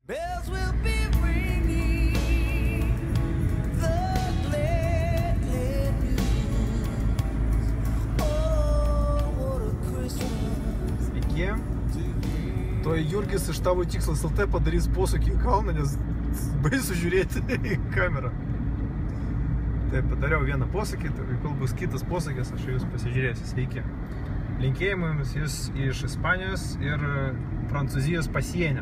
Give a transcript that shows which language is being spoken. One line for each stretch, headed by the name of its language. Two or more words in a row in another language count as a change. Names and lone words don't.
English: Bells will be ringing the glad news. Oh, what a Christmas.
Lithuanian: Sveiki. Tuoj Jurgis iš Tavo Tikslas LT padarys posūkį į kalną, nes baisu žiūrėti į kamerą. Taip, padariau vieną posūkį, tai kol bus kitas posūkis, aš jūs pasižiūrėsiu. Sveiki. Linkėjimams jūs iš Ispanijos ir Prancūzijos pasienio.